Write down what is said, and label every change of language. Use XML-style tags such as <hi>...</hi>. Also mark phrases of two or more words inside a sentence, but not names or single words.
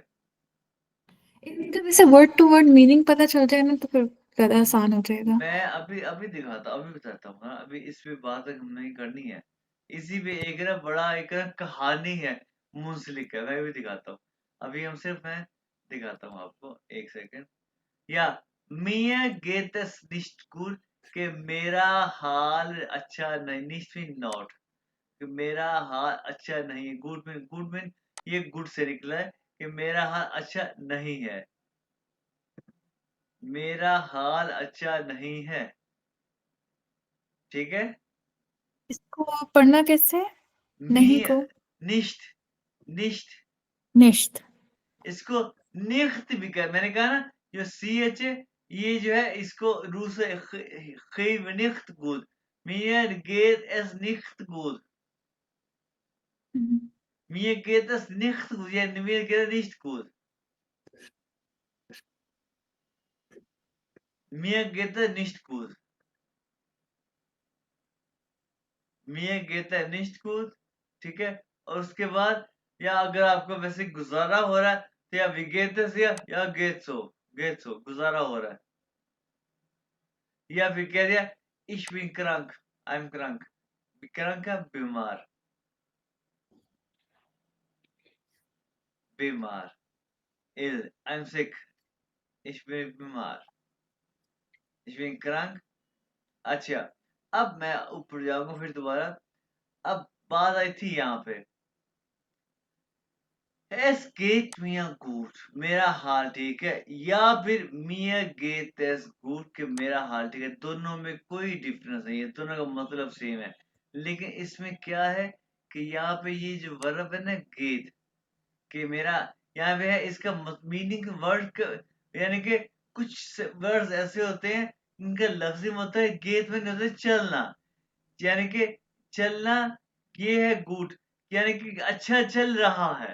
<hi>जब इसे</hi> <en>word to word meaning</en> <hi>पता चल जाए ना, तो फिर ज़्यादा आसान हो जाएगा। मैं अभी अभी दिखाता, अभी बताता हूँ, हाँ, अभी इस पे बात हम नहीं करनी है। इसी पे एक ना बड़ा एक ना कहानी है, मुंसलिक है, मैं भी दिखाता हूँ। अभी हम सिर्फ मैं दिखाता हूँ आपको, एक सेकंड। या,</hi> <de>mir geht es nicht gut,</de> <hi>कि मेरा हाल अच्छा नहीं,</hi> <en>nicht mean not,</en> <hi>कि मेरा हाल अच्छा नहीं है। गुड मीन ये गुड से निकला है कि मेरा हाल अच्छा नहीं है, मेरा हाल अच्छा नहीं है। ठीक है। इसको पढ़ना कैसे है? नहीं मी को</hi> <de>nicht nicht निश्त।</de> <hi>इसको निख्त भी कर, मैंने कहा ना जो सी एच है ये जो है इसको रूस निख्त गुड,</hi> <de>mir geht es nicht gut, mir geht es nicht gut, या mir geht es nicht gut, mir geht es nicht gut, mir geht es nicht gut।</de> <hi>ठीक है। और उसके बाद या अगर आपको वैसे गुजारा हो रहा है तो या विगेतस या गेट्सो गुजारा हो रहा है, या फिर कह दिया</hi> <de>ich bin krank,</de> <hi>I'm krank, krank है बीमार, बीमार ill,</hi> <en>I'm sick,</en> <de>ich bin बीमार, ich bin krank।</de> <hi>अच्छा, अब मैं ऊपर जाऊंगा फिर दोबारा। अब बात आई थी यहाँ पे</hi> <de>es geht mir gut,</de> <hi>मेरा हाल ठीक है, या फिर</hi> <de>mir geht es gut</de> <hi>कि मेरा हाल ठीक है। दोनों में कोई डिफरेंस नहीं है, दोनों का मतलब सेम है। लेकिन इसमें क्या है कि यहाँ पे ये जो वर्ब है ना गेट, कि मेरा यहाँ पे है, इसका मीनिंग वर्ड यानी कि कुछ वर्ड्स ऐसे होते हैं इनका लफ्जी मतलब है गेट में होता है चलना, यानी कि चलना, ये है गुड, यानी कि अच्छा चल रहा है।</hi>